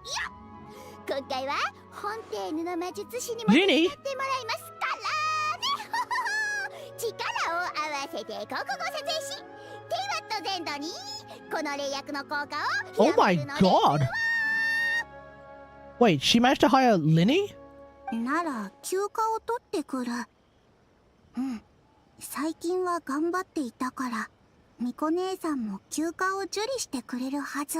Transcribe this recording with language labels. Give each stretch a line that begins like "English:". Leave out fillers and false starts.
Japanese: 今回はフォンテーヌの魔術師にも手伝ってもらいますからね。力を合わせて広告を撮影し、テイワット全土にこの霊薬の効果を
English: Oh my god! Wait, she managed to hire Linny?
Japanese: なら休暇を取ってくる。うん。最近は頑張っていたから、ミコ姉さんも休暇を受理してくれるはず。